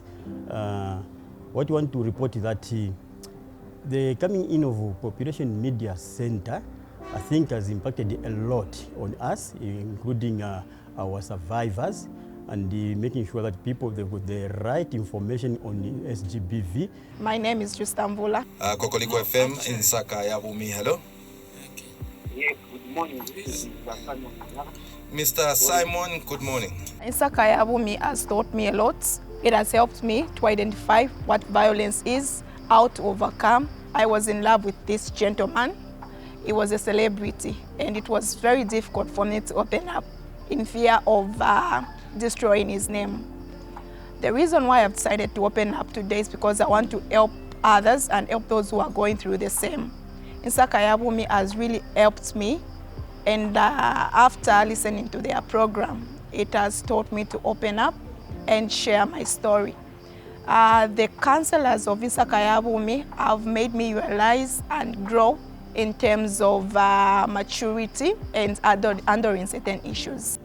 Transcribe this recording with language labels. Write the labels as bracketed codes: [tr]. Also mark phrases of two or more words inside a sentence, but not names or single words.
[en] What we want to report is that the coming in of Population Media Center, I think, has impacted a lot on us, including our survivors, and making sure that people they got the right information on the SGBV. My name is Justamvula. Kokoliko FM, Insaka ya Bumi, hello. Yes, good morning. Mr. Simon, good morning. Insaka ya Bumi has taught me a lot. It has helped me to identify what violence is, how to overcome. I was in love with this gentleman. He was a celebrity, and it was very difficult for me to open up in fear of destroying his name. The reason why I've decided to open up today is because I want to help others and help those who are going through the same. Insaka ya Bumi has really helped me, and after listening to their program, it has taught me to open up and share my story. The counselors of Insaka ya Bumi have made me realize and grow in terms of maturity and handling certain issues.